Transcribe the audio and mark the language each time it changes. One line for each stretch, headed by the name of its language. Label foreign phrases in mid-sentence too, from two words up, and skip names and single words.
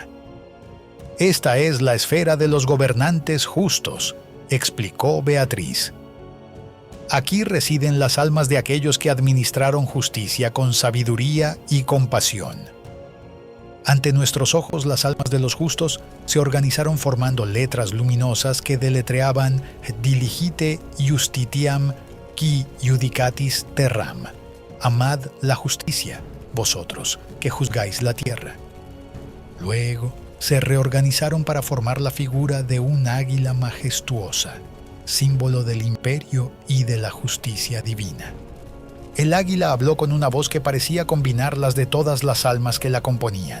Spanish: «Esta es la esfera de los gobernantes justos», explicó Beatriz. «Aquí residen las almas de aquellos que administraron justicia con sabiduría y compasión». Ante nuestros ojos las almas de los justos se organizaron formando letras luminosas que deletreaban
Latin: «Diligite justitiam qui judicatis terram».
Spanish: «Amad la justicia, vosotros que juzgáis la tierra». Luego se reorganizaron para formar la figura de un águila majestuosa, símbolo del imperio y de la justicia divina. El águila habló con una voz que parecía combinar las de todas las almas que la componían.